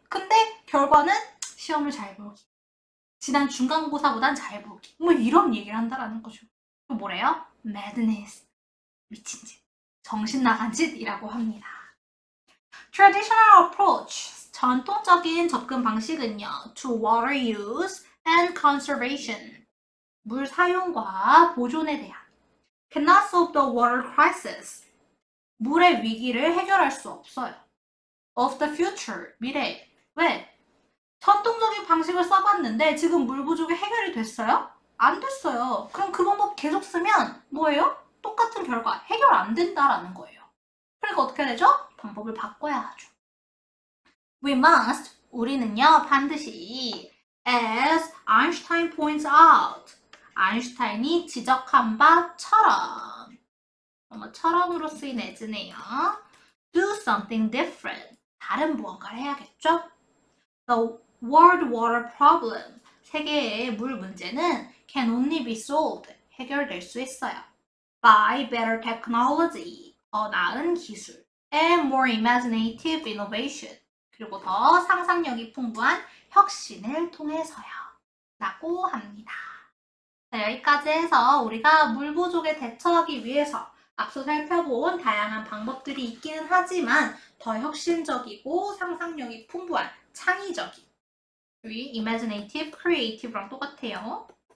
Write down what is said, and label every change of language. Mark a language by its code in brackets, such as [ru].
[ko] 근데 결과는 시험을 잘 보기. 지난 중간고사보단 잘 보기. 뭐 이런 얘기를 한다라는 거죠. 또 뭐래요? [en] madness. [ko] 미친 짓. 정신 나간 짓이라고 합니다. [en] traditional approach. [ko] 전통적인 접근 방식은요. [en] to water use and conservation. [ko] 물 사용과 보존에 대한 [en] cannot solve the water crisis. [ko] 물의 위기를 해결할 수 없어요. [en] of the future. [ko] 미래. 왜? 전통적인 방식을 써봤는데 지금 물 부족이 해결이 됐어요? 안 됐어요. 그럼 그 방법 계속 쓰면 뭐예요? 똑같은 결과. 해결 안 된다라는 거예요. 그러니까 어떻게 해야 되죠? 방법을 바꿔야 하죠. [en] We must. [ko] 우리는요. 반드시 [en] as Einstein points out. [ko] 아인슈타인이 지적한 바처럼 처럼으로 쓰인 as네요. [en] do something different. [ko] 다른 무언가를 해야겠죠? [en] The world water problem. [ko] 세계의 물 문제는 [en] can only be solved. [ko] 해결될 수 있어요. [en] by better technology. [ko] 더 나은 기술. [en] and more imaginative innovation. [ko] 그리고 더 상상력이 풍부한 혁신을 통해서요. 라고 합니다. 자, 여기까지 해서 우리가 물 부족에 대처하기 위해서 앞서 살펴본 다양한 방법들이 있기는 하지만 더 혁신적이고 상상력이 풍부한 창의적인 우리 imaginative, creative랑 똑같아요.